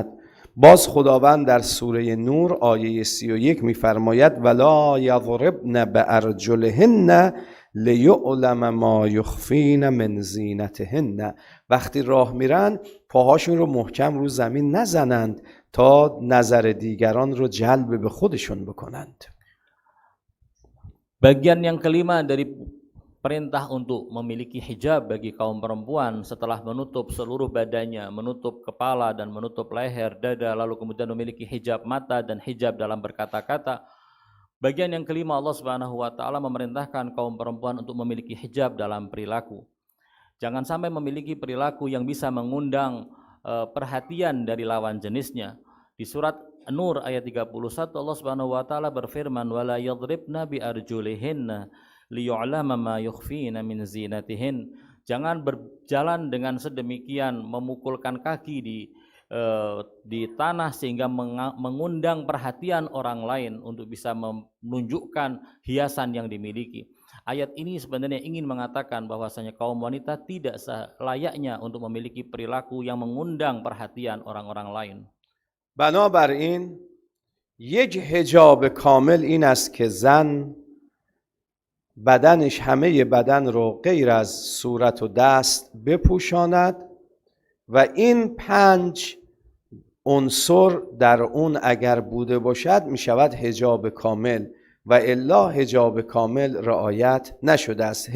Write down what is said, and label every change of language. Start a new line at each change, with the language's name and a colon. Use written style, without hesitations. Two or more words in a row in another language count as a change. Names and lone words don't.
Persian: باز خداوند در سوره نور آیه 31 می‌فرماید
Arabic: ولا یضربن بارجلهن لیعلم ما یخفین من زینتهن.
Persian: وقتی راه میرن پاهاشون رو محکم رو زمین نزنند تا نظر دیگران رو جلب به خودشون بکنند.
Indonesian: Bagian yang kelima dari perintah untuk memiliki hijab bagi kaum perempuan setelah menutup seluruh badannya, menutup kepala dan menutup leher, dada, lalu kemudian memiliki hijab mata dan hijab dalam berkata-kata. Bagian yang kelima
Arabic: الله سبحانه وتعالى
Indonesian: memerintahkan kaum perempuan untuk memiliki hijab dalam perilaku. Jangan sampai memiliki perilaku yang bisa mengundang perhatian dari lawan jenisnya. Di surat Nur ayat 31
Arabic: الله سبحانه وتعالى
Indonesian: berfirman
Arabic: ولا يضربن بأرجلهن ليعلم ما يخفين من زينتهن.
Indonesian: Jangan berjalan dengan sedemikian memukulkan kaki di tanah sehingga mengundang perhatian orang lain untuk bisa menunjukkan hiasan yang dimiliki. Ayat ini sebenarnya ingin mengatakan bahwasanya kaum wanita tidak selayaknya untuk memiliki perilaku yang mengundang perhatian orang-orang lain.
Persian: بنابراین یک حجاب کامل این است که زن بدنش همه بدن رو غیر از صورت و دست بپوشاند و این 5 عنصر در اون اگر بوده باشد می شود حجاب کامل و الا حجاب کامل رعایت نشده است.